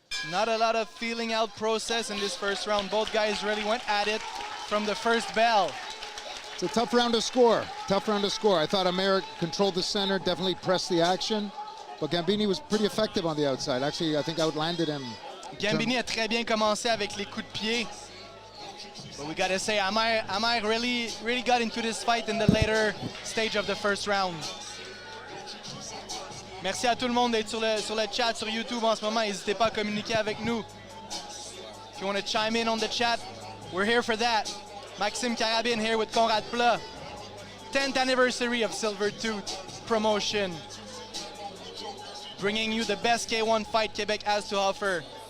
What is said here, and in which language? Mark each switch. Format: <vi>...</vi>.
<en>Not a lot of feeling out process in this first round. Both guys really went at it from the first bell. It's a tough round to score. Tough round to score. I thought Amer controlled the center, definitely pressed the action. But Gambini was pretty effective on the outside. Actually, I think outlanded him.</en> <fr>Gambini a très bien commencé avec les coups de pied.</fr> <en>But we gotta say, Amer really got into this fight in the later stage of the first round.</en> <fr>Merci à tout le monde d'être sur le chat sur YouTube en ce moment. N'hésitez pas à communiquer avec nous.</fr> <en>If you want to chime in on the chat, we're here for that. Maxime Carabine here with Conrad Pla. 10th anniversary of Silvertooth promotion. Bringing you the best K1 fight Quebec has to offer.</en>